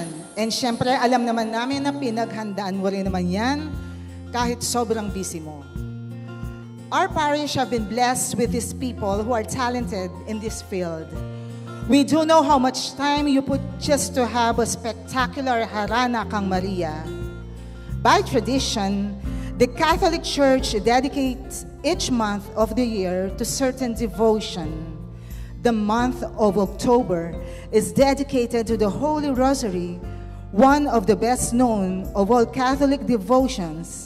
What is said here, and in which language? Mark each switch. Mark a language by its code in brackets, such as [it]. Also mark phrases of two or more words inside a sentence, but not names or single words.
[tl] And syempre, alam naman namin na pinaghandaan mo rin naman yan kahit sobrang busy mo. [en] Our parish have been blessed with these people who are talented in this field. We do know how much time you put just to have a spectacular harana kang Maria. By tradition, the Catholic Church dedicates each month of the year to certain devotion. The month of October is dedicated to the Holy Rosary, one of the best known of all Catholic devotions.